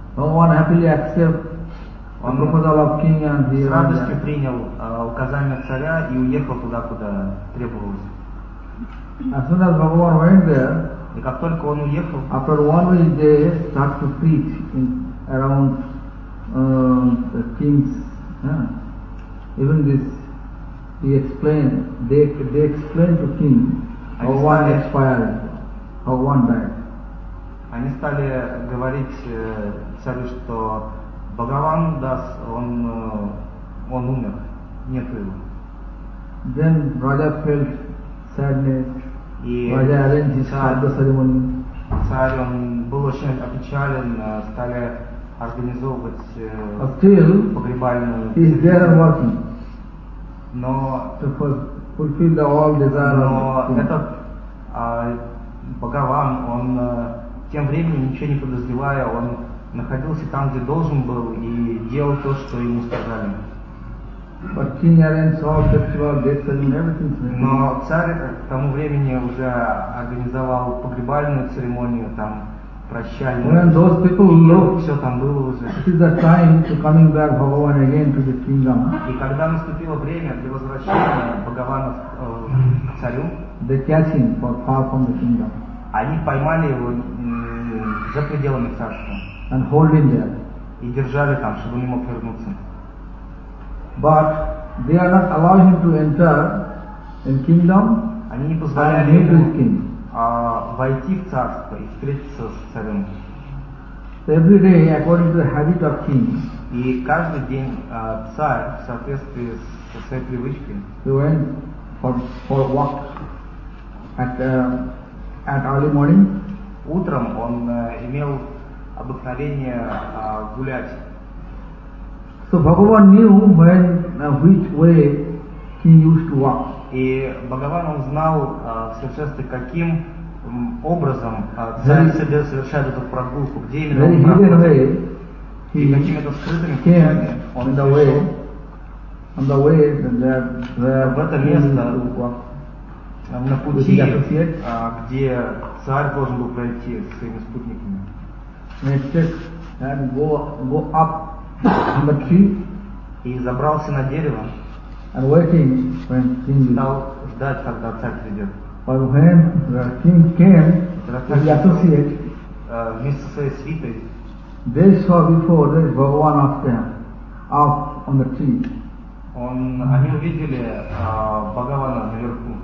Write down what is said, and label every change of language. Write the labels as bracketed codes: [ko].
[en] Bhagavan happily accept on proposal of king and he [ru] с радостью принял указание царя и уехал туда, куда требовалось. [en] As soon as Bhagavan went there, [ru] и как только он уехал, [en] after 1 week they start to preach in around the kings. Even this he explained, they explained to king how one expired, how one died. [ru] Они стали говорить царю, что Бхагаван дас, он умер, нет его. [en] Then Raja felt sadness. Raja arranged his father ceremony. [ru] Царь он был очень опечален, стали организовывать погребальную. [en] He is there working. [ru] Но [en] fulfill the all desire. [ru] Но этот Бхагаван он тем временем, ничего не подозревая, он находился там, где должен был, и делал то, что ему сказали. Но царь к тому времени уже организовал погребальную церемонию, там прощальную, все там было уже. [en] It is the time to coming back Bhagavan again to the kingdom. [ru] И когда наступило время для возвращения Бхагавана к царю, [en] they catch him far from the kingdom. [ru] Они поймали его за пределами царства. [en] And holding there. [ru] И держали там, чтобы не мог вернуться. [en] But they are not allowing him to enter in kingdom. [ru] Они не позволяли ему войти в царство и встретиться с царем. [en] Every day, according to the habit of king. [ru] И каждый день царь, в соответствии со своей привычкой, [en] he went for a walk at early morning. [ru] Утром он имел обыкновение гулять. [en] So Bhagavan knew when which way he used to walk. [ru] И Бхагаван он знал совершенно каким образом царь совершает эту прогулку, где именно он проходит. И какими-то скрытыми путями он пришел. [en] On the way, [ru] в это место, на пути, где царь должен был пройти с своими спутниками. [en] And go up on the tree. [ru] И забрался на дерево. [en] And waiting when king now [ru] ждать, когда царь придет. [en] But when the king came, the associate, [ru] вместе со своей свитой, [en] they saw before the Bhagavan of them up on the tree. [ru] Он, они увидели Бхагавана наверху.